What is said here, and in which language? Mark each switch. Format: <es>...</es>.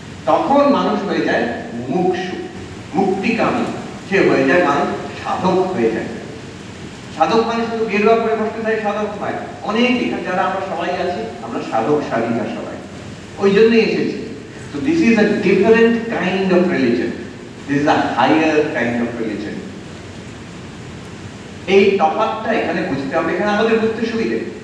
<bn>তখন মানুষ হয়ে যায় মুমুক্ষু, মুক্তিকামী, সে হয়ে যায় মানুষ সাধক হয়ে যায়। সাধক মানে শুধু গেরুয়া পরে বসতে চাই সাধক নয়, অনেক এখানে যারা আমরা সবাই আছি আমরা সাধক সাধিকা সবাই, ওই জন্যই এসেছি।</bn> <en>So this is a different kind of religion. This is a higher kind of religion.</en> <bn>এই তফাৎটা এখানে বুঝতে হবে, এখানে আমাদের বুঝতে সুবিধে।</bn>